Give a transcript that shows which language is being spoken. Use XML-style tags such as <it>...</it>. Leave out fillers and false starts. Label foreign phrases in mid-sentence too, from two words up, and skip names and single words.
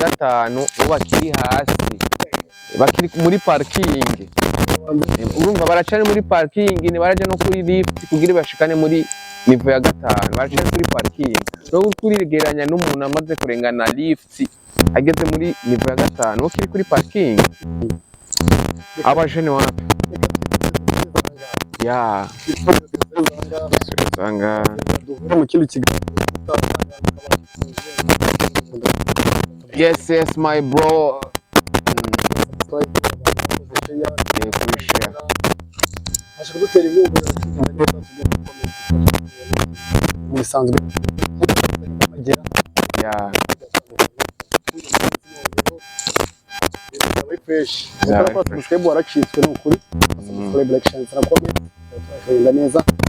<rn>5 bakiri hasi bakiri muri parking urumva baracane muri parking ni baraje no kuri lift kugira bashikane muri niveau ya 5 baracane kuri parking no kurigeranya n'umuntu amaze kurengana lift ageze muri niveau ya 5 ukiri kuri parking abajene wapi sanga mu kindi kiganiro</rn> <en>yes my bro</en> <rn>ashaka gutera inkunga bisanzwe magera fresh subscribe waracitswe n'ukuri</rn> <en>subscribe like share</en> <rn>na comment turashobora neza</rn>